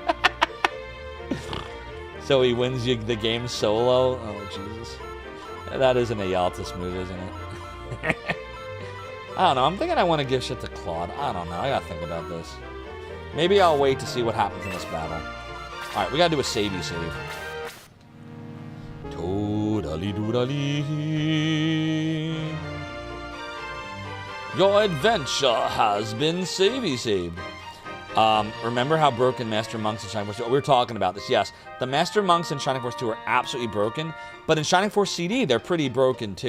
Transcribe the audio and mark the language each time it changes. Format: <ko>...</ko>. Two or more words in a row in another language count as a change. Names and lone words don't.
<en>So he wins you the game solo? Oh, Jesus. That is an Ealtis move, isn't it? I don't know. I'm thinking I want to give shit to Claude. I don't know. I gotta think about this. Maybe I'll wait to see what happens in this battle. Alright, we gotta do a savey save. Toodally doodally. Your adventure has been savey saved. Remember how broken Master Monks in Shining Force 2? We were talking about this, yes. The Master Monks in Shining Force 2 are absolutely broken, but in Shining Force CD, they're pretty broken too.</en>